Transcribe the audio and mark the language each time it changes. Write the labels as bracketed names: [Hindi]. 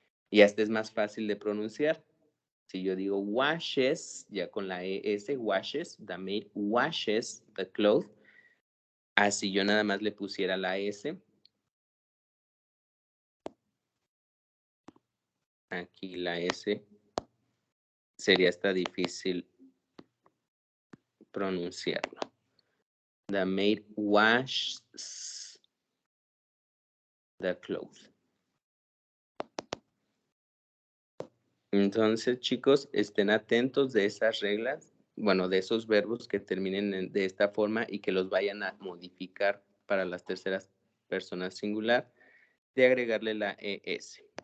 [Spanish] Y hasta es más fácil de pronunciar. Si yo digo washes, ya con la ES, [English] washes, the maid washes the clothes. [Spanish] Así yo nada más le pusiera la S. Aquí la S sería hasta difícil pronunciarlo. [English] The maid washes the clothes. [Spanish] Entonces, chicos, estén atentos de esas reglas, bueno, de esos verbos que terminen de esta forma y que los vayan a modificar para las terceras personas singular, de agregarle la ES.